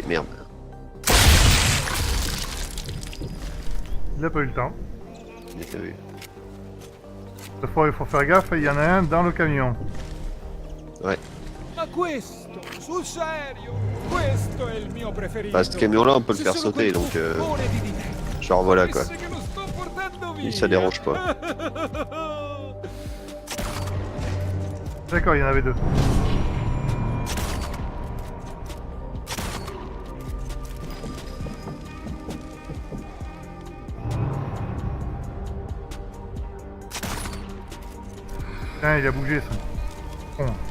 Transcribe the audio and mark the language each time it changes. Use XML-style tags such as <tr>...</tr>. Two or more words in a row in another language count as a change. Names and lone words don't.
<fr>Merde. Il a pas eu le temps. J'ai pas vu. Cette fois, il faut faire gaffe, il y en a un dans le camion. Ouais.</fr> <it>Ma questo, sul serio, questo è il mio preferito.</it> <fr>Bah, ce camion-là, on peut le</fr> <it>Se</it> <fr>faire</fr> <it>solo</it> <fr>sauter,</fr> <it>quel</it> <fr>donc</fr> <it>buffone di Dinelli</it> <fr>genre voilà quoi.</fr> <it>sapesse che lo sto portando via.</it> <fr>Lui, ça dérange pas. D'accord, il y en avait deux. Tiens, il a bougé ça. Bon.</fr>